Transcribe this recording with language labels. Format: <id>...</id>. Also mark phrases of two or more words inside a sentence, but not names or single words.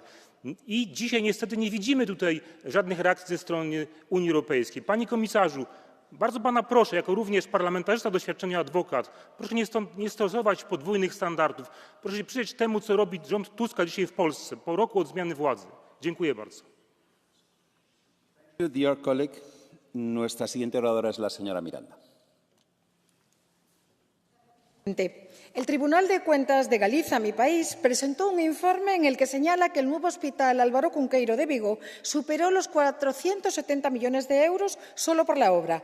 <pl>I dzisiaj niestety nie widzimy tutaj żadnych reakcji ze strony Unii Europejskiej. Panie komisarzu, bardzo pana proszę, jako również parlamentarzysta doświadczenia adwokat, proszę nie stosować podwójnych standardów. Proszę się przyjrzeć temu, co robi rząd Tuska dzisiaj w Polsce, po roku od zmiany władzy. Dziękuję bardzo.</pl> <en>Dear colleague,</en> <es>nuestra siguiente oradora es la señora Miranda. El Tribunal de Cuentas de Galicia, mi país, presentó un informe en el que señala que el nuevo hospital Álvaro Cunqueiro de Vigo superó los 470 millones de euros solo por la obra.</es>